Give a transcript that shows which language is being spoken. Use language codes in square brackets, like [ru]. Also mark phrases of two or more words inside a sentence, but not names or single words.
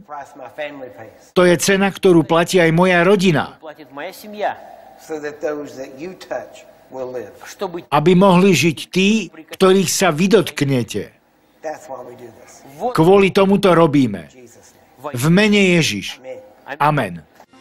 [en] price my family pays, [sk] to je cena, ktorú platí aj moja rodina, [ru] платит моя семья, [en] so that those that you touch will live. [ru] чтобы [sk] aby mohli žiť tí, ktorých sa vy dotknete. [en] That's why we do this. [ru] вот [sk] Kvôli tomu to robíme. [en] In Jesus' name. [sk] V mene Ježiš. [en] Amen. [sk] Amen.